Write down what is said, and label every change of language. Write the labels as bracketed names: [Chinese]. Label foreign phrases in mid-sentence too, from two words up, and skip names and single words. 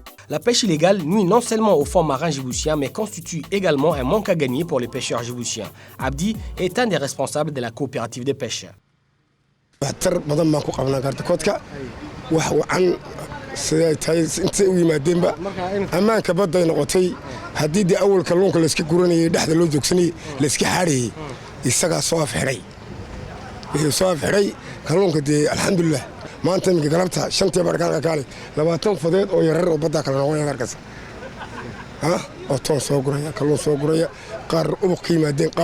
[French] La pêche illégale nuit non seulement aux fonds marins djiboutiens, mais constitue également un manque à gagner pour les pêcheurs djiboutiens. Abdi est un des responsables de la coopérative de pêche. [Somali] siday tahay intay u yimaadeenba ammaanka badda ay noqotay haddii dee awal kalluunka layska guranayay dhexda loo joogsanayay layska xaarayay isagaa soo afxiray kalluunka dee alxamdulilah maanta iminka galabta shantii barkaanka kaale 20 fadeed oo yarar oo badda kala noqonaya markaas oo toon soo guraya kalluun soo guraya qaar ubuq ka yimaadeen qaar